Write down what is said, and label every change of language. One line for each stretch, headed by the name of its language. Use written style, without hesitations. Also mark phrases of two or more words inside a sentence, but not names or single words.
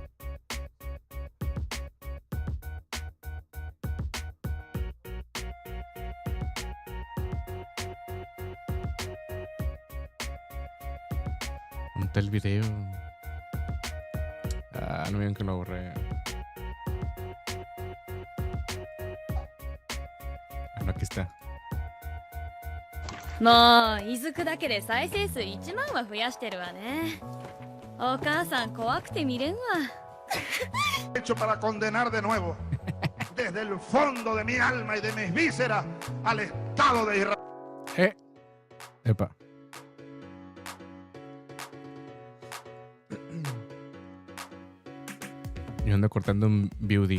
Spanish: ¿Dónde está el video? Ah, no vieron que lo borré. Aquí está.
Japanese: もう、いずくだけで再生数1万は増やしてるわね。お母さん怖くて見れんわ。
Spanish: Hecho para condenar de nuevo, desde el fondo de mi alma y de mis vísceras, al Estado de Israel. Epa. Yo ando cortando un beauty.